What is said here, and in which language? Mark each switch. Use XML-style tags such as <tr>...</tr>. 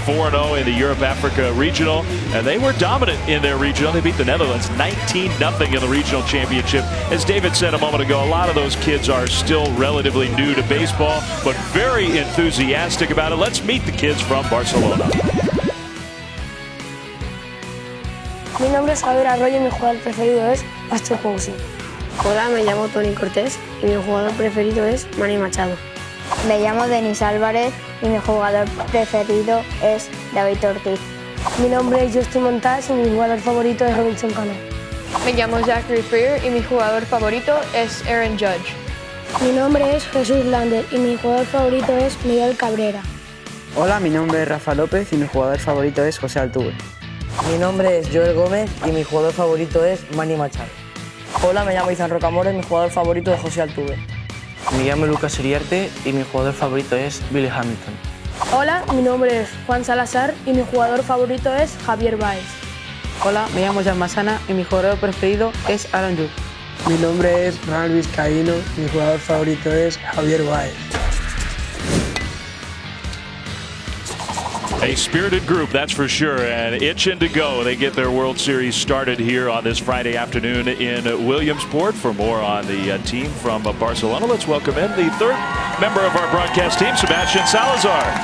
<en>4-0 in the Europe-Africa Regional, and they were dominant in their regional. They beat the Netherlands 19-0 in the regional championship. As David said a moment ago, a lot of those kids are still relatively new to baseball, but very enthusiastic about it. Let's meet the kids from Barcelona.</en> <es>Mi nombre es Javier Arroyo y mi jugador preferido es Kawaguchi. Hola, me llamo Tony Cortés y mi jugador preferido es Manny Machado. Me llamo Denis Álvarez y mi jugador preferido es David Ortiz. Mi nombre es Justin Montas y mi jugador favorito es Robinson Cano. Me llamo Zachary Freer y mi jugador favorito es Aaron Judge. Mi nombre es Jesús Lander y mi jugador favorito es Miguel Cabrera. Hola, mi nombre es Rafa López y mi jugador favorito es José Altuve. Mi nombre es Joel Gómez y mi jugador favorito es Manny Machado. Hola, me llamo Izan Rocamores y mi jugador favorito es José Altuve. Me llamo Lucas Iriarte y mi jugador favorito es Billy Hamilton. Hola, mi nombre es Juan Salazar y mi jugador favorito es Javier Baez. Hola, me llamo Jan Masana y mi jugador preferido es Aaron Judge. Mi nombre es Ronald Vizcaíno y mi jugador favorito es Javier Baez.</es> <en>A spirited group, that's for sure, and itching to go. They get their World Series started here on this Friday afternoon in Williamsport. For more on the team from Barcelona, let's welcome in the third member of our broadcast team, Sebastian Salazar.</en>